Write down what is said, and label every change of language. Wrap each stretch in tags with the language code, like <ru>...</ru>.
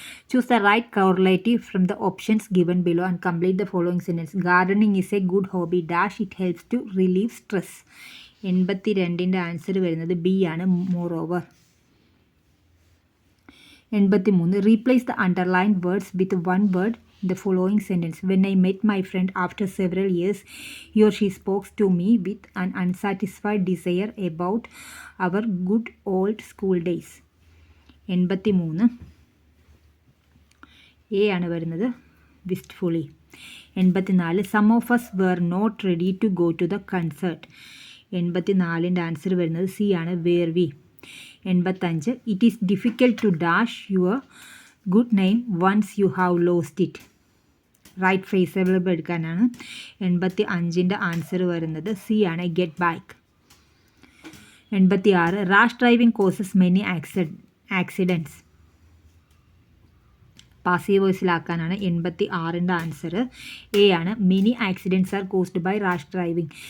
<en>Choose the right correlative from the options given below and complete the following sentence. Gardening is a good hobby dash it helps to relieve stress.</en> <ml>82ൻ്റെ answer വരുന്നത് B ആണ്, more over.</ml> <en>83. Replace the underlined words with one word in the following sentence. When I met my friend after several years, he or she spoke to me with an unsatisfied desire about our good old school days.</en> <ml>83 A ആണ് വരുന്നത്, wistfully. 84.</ml> <en>Some of us were not ready to go to the concert.</en> <ml>84ൻ്റെ answer വരുന്നത് C ആണ്,</ml> <en>were we. 85. It is difficult to dash your good name once you have lost it.</en> <ml>Right ഫ്രേസബിൾ എടുക്കാനാണ്. 85ൻ്റെ answer വരുന്നത് C ആണ്,</ml> <en>Get back.</en> <ml>86.</ml> <en>Rash driving causes many accidents.</en> <ml>Passive വോയിസിലാക്കാനാണ്. 86ൻ്റെ answer A ആണ്,</ml> <en>Many accidents are caused by rash driving.</en>